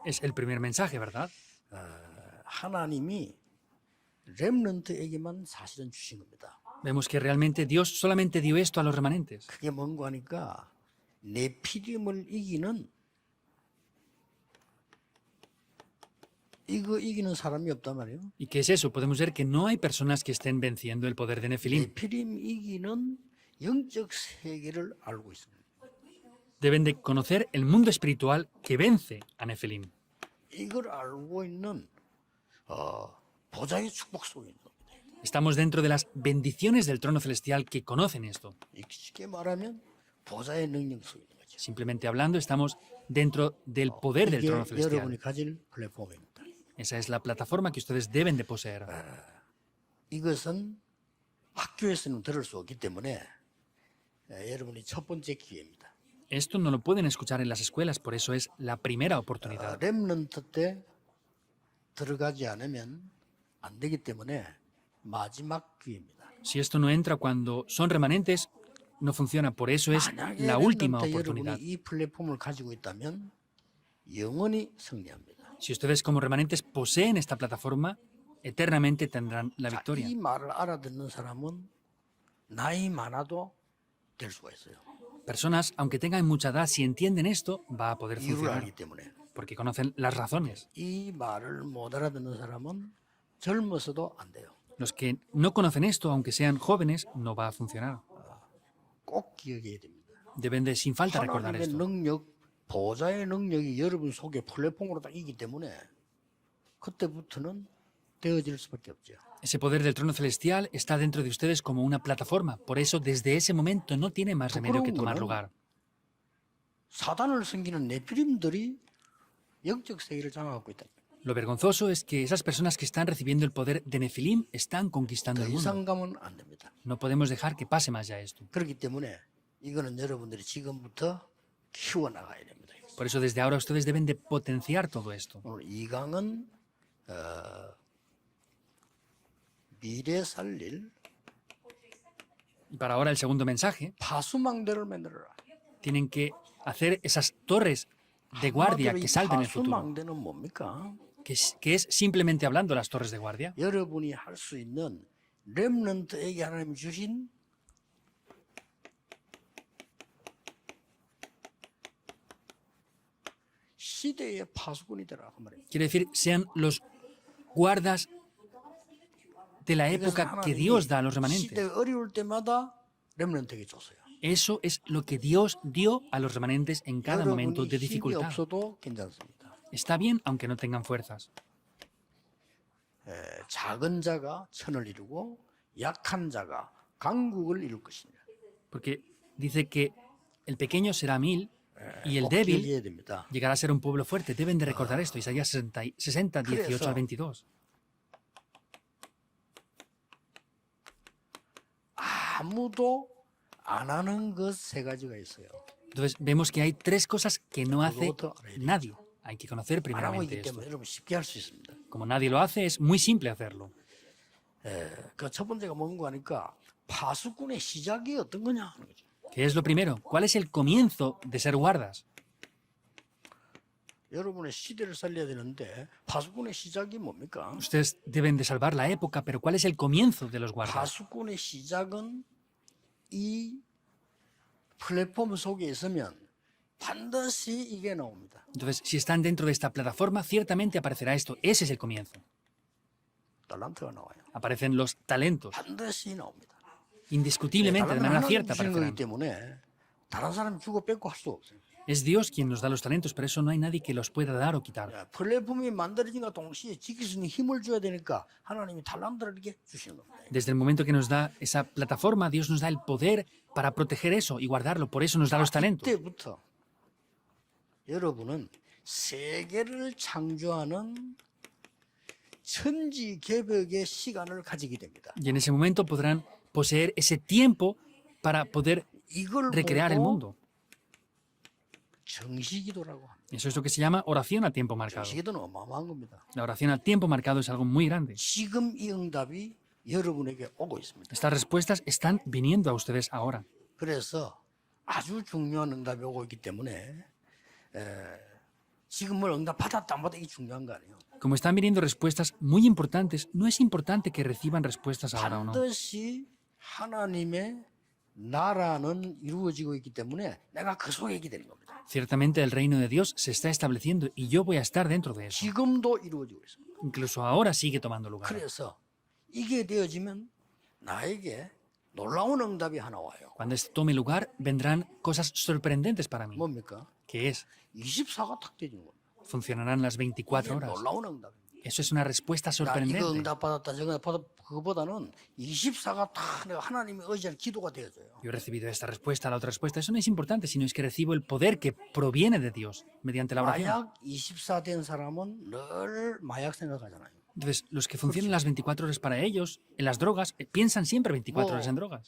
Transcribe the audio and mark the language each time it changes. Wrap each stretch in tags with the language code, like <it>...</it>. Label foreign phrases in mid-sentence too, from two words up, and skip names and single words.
<es>Es el primer mensaje, ¿verdad?</es> <ko>하나님이 렘넌트에게만 사실은 주신 겁니다.</ko> <es>Vemos que realmente Dios solamente dio esto a los remanentes.</es> <ko>그게 뭔가 하니까 네피림을 이기는 이거 이기는 사람이 없단 말이에요.</ko> <es>¿Y qué es eso? Podemos ver que no hay personas que estén venciendo el poder de Nefilim.</es> <ko>네피림 이기는 영적 세계를 알고 있습니다.</ko> <es>Deben de conocer el mundo espiritual que vence a Nefilim.</es> <ko>이걸 알고 있는 보좌의 축복 속에 있는 겁니다.</ko> <es>Estamos dentro de las bendiciones del trono celestial que conocen esto.</es> <ko>쉽게 말하면 보좌의 능력 속에 있는 거죠.</ko> <es>Simplemente hablando, estamos dentro del poder del</es> <ko>이게</ko> <es>trono celestial.</es> <ko>여러분이 가질 플랫폼입니다.</ko> <es>Esa es la plataforma que ustedes deben de poseer.</es> <ko>이것은 학교에서는 들을 수 없기 때문에 여러분이 첫 번째 기회입니다.</ko> <es>Esto no lo pueden escuchar en las escuelas, por eso es la primera oportunidad.</es> <ko>렘넌트 때 들어가지 않으면 안 되기 때문에 마지막 기회입니다.</ko> <es>Si esto no entra cuando son remanentes, no funciona, por eso es</es> <ko>만약에</ko> <es>la última</es> <ko>렘넌트</ko> <es>oportunidad.</es> <ko>여러분이 이 플랫폼을 가지고 있다면 영원히 승리합니다.</ko> <es>Si ustedes como remanentes poseen esta plataforma, eternamente tendrán la</es> <ko>자,</ko> <es>victoria.</es> <ko>이 말을 알아듣는 사람은 나이 많아도 될 수가 있어요.</ko> <es>Personas, aunque tengan mucha edad, si entienden esto, va a poder</es> <ko>이유를</ko> <es>funcionar,</es> <ko>알기 때문에.</ko> <es>porque conocen las razones.</es> <ko>이 말을 못 알아듣는 사람은 젊어서도 안 돼요.</ko> <es>Los que no conocen esto, aunque sean jóvenes, no va a funcionar.</es> <ko>꼭 기억해야 됩니다.</ko> <es>Deben de sin falta recordar</es> <ko>하나님의</ko> <es>esto.</es> <ko>능력, 보좌의 능력이 여러분 속에 플랫폼으로 딱 있기 때문에 그때부터는 되어질 수밖에 없죠.</ko> <es>Ese poder del trono celestial está dentro de ustedes como una plataforma. Por eso, desde ese momento, no tiene más remedio que tomar lugar.</es> <ko>사단을 섬기는 네피림들이 영적 세계를 장악하고 있다.</ko> <es>Lo vergonzoso es que esas personas que están recibiendo el poder de Nefilim están conquistando</es> <ko>더</ko> <es>el mundo.</es> <ko>이상 가면 안 됩니다.</ko> <es>No podemos dejar que pase más ya esto.</es> <ko>그렇기 때문에 이거는 여러분들이 지금부터 키워나가야 됩니다.</ko> <es>Por eso desde ahora ustedes deben de potenciar todo esto.</es> <ko>오늘 이 강은 미래 살릴</ko> <es>Y para ahora el segundo mensaje,</es> <ko>파수망대를 만들어라.</ko> <es>tienen que hacer esas torres de guardia</es> <ko>한마디로</ko> <es>que</es> <ko>이</ko> <es>salven el futuro.</es> <ko>파수망대는 뭡니까?</ko> <es>Que es simplemente hablando las torres de guardia.</es> <ko>여러분이 할 수 있는 렘넌트에게 하나님 주신 시대의 파수꾼이 되라 그 말이에요.</ko> <es>Quiere decir, sean los guardas de la época que Dios da a los</es> <ko>시대</ko> <es>remanentes.</es> <ko>어려울 때마다 렘넌트에게 줬어요.</ko> <es>Eso es lo que Dios dio a los remanentes en cada momento</es> <ko>여러분이</ko> <es>de</es> <ko>힘이</ko> <es>dificultad.</es> <ko>없어도 괜찮습니다.</ko> <es>Está bien, aunque no tengan fuerzas.</es> <ko>작은 자가 천을 이루고 약한 자가 강국을 이룰 것이냐.</ko> <es>Porque dice que el pequeño será 1000 y el</es> <ko>꼭</ko> <es>débil</es> <ko>기억해야 됩니다.</ko> <es>llegará a ser un pueblo fuerte. Deben de recordar esto, Isaías 60, 18 al 22.</es> <ko>아무도 안 하는 것 세 가지가 있어요.</ko> <es>Entonces vemos que hay tres cosas que no hace</es> <ko>그것부터 알아야 되죠.</ko> <es>nadie. Hay que conocer</es> <ko>안 하고</ko> <es>primeramente</es> <ko>있기</ko> <es>esto.</es> <ko>때문에 여러분 쉽게 할 수 있습니다.</ko> <es>Como nadie lo hace, es muy simple hacerlo. 그 첫 번째가 뭔가 하니까 파수꾼의 시작이 어떤 거냐 하는 거죠. ¿Qué es lo primero? ¿Cuál es el comienzo de ser guardas?</es> <ko>여러분의 시대를 살려야 되는데 파수꾼의 시작이 뭡니까?</ko> <es>Ustedes deben de salvar la época, pero ¿cuál es el comienzo de los guardas?</es> <ko>파수꾼의 시작은 이 플랫폼 속에 있으면 반드시 이게 나옵니다.</ko> <es>Entonces, si están dentro de esta plataforma, ciertamente aparecerá esto. Ese es el comienzo.</es> <ko>달란트가 나와요.</ko> <es>Aparecen los talentos.</es> <ko>반드시 나옵니다.</ko> <es>Indiscutiblemente, de manera cierta</es> <ko>주시는 거기</ko> <es>aparecerán.</es> <ko>때문에 다른 사람이 주고 뺏고 할 수 없어요.</ko> <es>Es Dios quien nos da los talentos, pero eso no hay nadie que los pueda dar o quitar.</es> <ko>플랫폼이 만들어진과 동시에 지킬 수 있는 힘을 줘야 되니까 하나님이 달란트를 이렇게 주시는 겁니다.</ko> <es>Desde el momento que nos da esa plataforma, Dios nos da el poder para proteger eso y guardarlo. Por eso nos da los talentos.</es> <ko>이때부터 여러분은 세계를 창조하는 천지개벽의 시간을 가지게 됩니다.</ko> <es>Y en ese momento podrán poseer ese tiempo para poder</es> <ko>이걸</ko> <es>recrear el</es> <ko>보고</ko> <es>mundo.</es> <ko>정시기도라고 합니다.</ko> <es>Eso es lo que se llama oración a tiempo marcado.</es> <ko>정시기도는 어마어마한 겁니다.</ko> <es>La oración a tiempo marcado es algo muy grande.</es> <ko>지금 이 응답이 여러분에게 오고 있습니다.</ko> <es>Estas respuestas están viniendo a ustedes ahora.</es> <ko>그래서 아주 중요한 응답이 오고 있기 때문에 지금 뭘 응답 받았다 안 받았다 이게 중요한 거 아니에요.</ko> <es>Como están viniendo respuestas muy importantes, no es importante que reciban respuestas ahora o no.</es> <ko>반드시 하나님의 나라는 이루어지고 있기 때문에 내가 그 속에 있게 되는 겁니다.</ko> <es>Ciertamente el reino de Dios se está estableciendo y yo voy a estar dentro de eso.</es> <ko>지금도 이루어지고 있습니다.</ko> <es>Incluso ahora sigue tomando lugar.</es> <ko>그래서 이게 되어지면 나에게 놀라운 응답이 하나 와요.</ko> <es>Cuando esto tome lugar, vendrán cosas sorprendentes para mí.</es> <ko>뭡니까?</ko> <es>Que es,</es> <ko>24가 탁 되는 겁니다.</ko> <es>funcionarán las 24 horas.</es> <ko>놀라운 응답입니다.</ko> <es>Eso es una respuesta</es> <ko>나 이거</ko> <es>sorprendente.</es> <ko>응답 받았다 저거 응답 받았다 그거보다는 24가 다 내가 하나님의 의지한 기도가 되어져요.</ko> <es>Yo he recibido esta respuesta, la otra respuesta. Eso no es importante, sino es que recibo el poder que proviene de Dios mediante la oración.</es> <ko>마약 24 된 사람은 늘 마약 생각하잖아요.</ko> <es>Entonces, los que funcionan las 24 horas para ellos, en las drogas, piensan siempre 24 horas en drogas.</es>